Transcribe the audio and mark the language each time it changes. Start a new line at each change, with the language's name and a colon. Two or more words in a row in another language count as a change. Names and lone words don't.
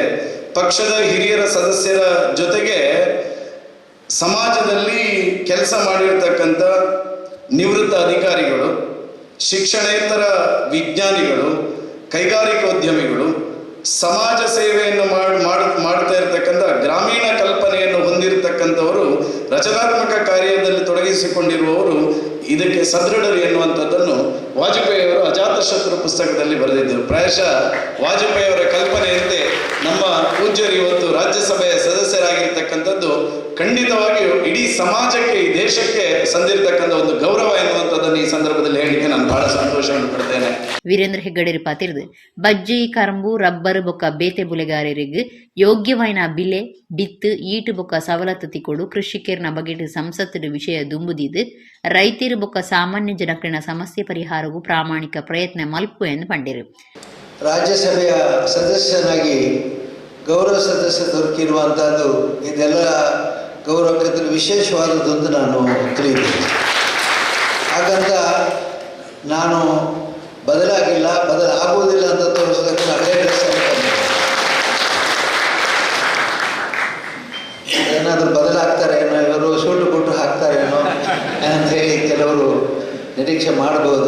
Kannada: ಪಕ್ಷದ ಹಿರಿಯರ ಸದಸ್ಯರ ಜೊತೆಗೆ ಸಮಾಜದಲ್ಲಿ ಕೆಲಸ ಮಾಡಿರ್ತಕ್ಕಂಥ ನಿವೃತ್ತ ಅಧಿಕಾರಿಗಳು, ಶಿಕ್ಷಣೇತರ ವಿಜ್ಞಾನಿಗಳು, ಕೈಗಾರಿಕೋದ್ಯಮಿಗಳು, ಸಮಾಜ ಸೇವೆಯನ್ನು ಮಾಡ್ತಾ ಇರತಕ್ಕಂಥ ಗ್ರಾಮೀಣ ಕಲ್ಪನೆಯನ್ನು ಹೊಂದಿರತಕ್ಕಂಥವರು, ರಚನಾತ್ಮಕ ಕಾರ್ಯದಲ್ಲಿ ತೊಡಗಿಸಿಕೊಂಡಿರುವವರು ಇದಕ್ಕೆ ಸದೃಢರು ಎನ್ನುವಂಥದ್ದನ್ನು ವಾಜಪೇಯಿಯವರು ಅಜಾತಶತ್ರು ಪುಸ್ತಕದಲ್ಲಿ ಬರೆದಿದ್ದರು. ಪ್ರಾಯಶಃ ವಾಜಪೇಯಿಯವರ ಕಲ್ಪನೆಯಂತೆ ನಮ್ಮ ಪೂಜ್ಯರು ಇವತ್ತು ರಾಜ್ಯಸಭೆಯ ಸದಸ್ಯರಾಗಿರ್ತಕ್ಕಂಥದ್ದು ಖಂಡಿತವಾಗಿಯೂ ಇಡೀ ಸಮಾಜಕ್ಕೆ, ಈ ದೇಶಕ್ಕೆ ಸಂದಿರತಕ್ಕಂಥ ಒಂದು ಗೌರವ ಎನ್ನುವಂಥದ್ದನ್ನು ಈ ಸಂದರ್ಭದಲ್ಲಿ ಹೇಳಲಿಕ್ಕೆ ನಾನು ಬಹಳ ಸಂತೋಷವನ್ನು ಪಡ್ತೇನೆ.
Tulu: ವೀರೇಂದ್ರ ಹೆಗ್ಗಡೆ ಪಾತಿರ್ದು ಬಜ್ಜಿ ಕರಂಬು ರಬ್ಬರ್ ಬೊಕ್ಕ ಬೇತೆ ಬುಲೆಗಾರರಿಗೆ ಯೋಗ್ಯವಾಯಿನ ಬಿಲೆ ಬಿತ್ತು ಈಟು ಬೊಕ್ಕ ಸವಲತ್ತು ತಿಕೊಡು ಕೃಷಿಕರ್ನ ಬಗೆಟ್ ಸಂಸತ್ತಿನ ವಿಷಯ ದುಂಬುದಿದ್ದು ರೈತರು ಬೊಕ್ಕ ಸಾಮಾನ್ಯ ಜನಕ್ಲಿನ ಸಮಸ್ಯೆ ಪರಿಹಾರವು ಪ್ರಾಮಾಣಿಕ ಪ್ರಯತ್ನ ಮಲ್ಪು ಎಂದು ಪಂಡಿರು.
Kannada: ರಾಜ್ಯಸಭೆಯ ಸದಸ್ಯನಾಗಿ ಗೌರವ ಸದಸ್ಯ ದೊರಕಿರುವಂಥದ್ದು ಇದೆಲ್ಲ ಗೌರವಕ್ಕೆ ವಿಶೇಷವಾದದ್ದು ಅಂತ ನಾನು ತಿಳಿದಿದ್ದೇನೆ. ಹಾಗಂತ ನಾನು ಬದಲಾಗಿಲ್ಲ, ಬದಲಾಗುವುದಿಲ್ಲ ಅಂತ ತೋರಿಸೋದಕ್ಕೆ ಹಳೆ ಡ್ರೆಸ್ ಏನಾದರೂ ಬದಲಾಗ್ತಾರೇನೋ, ಇವರು ಸೂಟು ಬುಟ್ಟು ಹಾಕ್ತಾರೇನೋ ಅಂತ ಹೇಳಿ ಕೆಲವರು ನಿರೀಕ್ಷೆ ಮಾಡ್ಬೋದು.